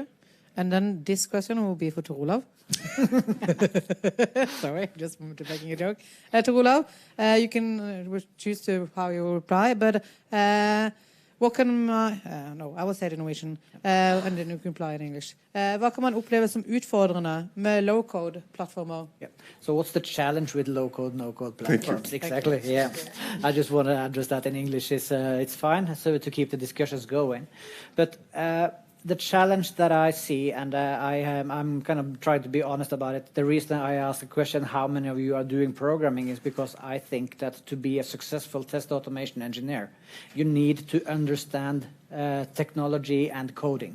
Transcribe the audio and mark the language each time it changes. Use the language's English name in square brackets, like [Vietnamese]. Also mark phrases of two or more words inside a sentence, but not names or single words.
[English] And then this question will be for Tor Olav. Sorry, just making a joke. Tor Olav, you can choose to how you will reply, but what can I will say it in Norwegian, and then you can reply in English. [Norwegian] Hva kan man oppleve som utfordrende med low-code-plattformer? [English] Yeah. So what's the challenge with low-code, no-code platforms? Exactly, yeah. I just want to address that in English. It's fine, so to keep the discussions going. But the challenge that I see, and I'm kind of trying to be honest about it, the reason I ask the question, how many of you are doing programming, is because I think that to be a successful test automation engineer, you need to understand technology and coding.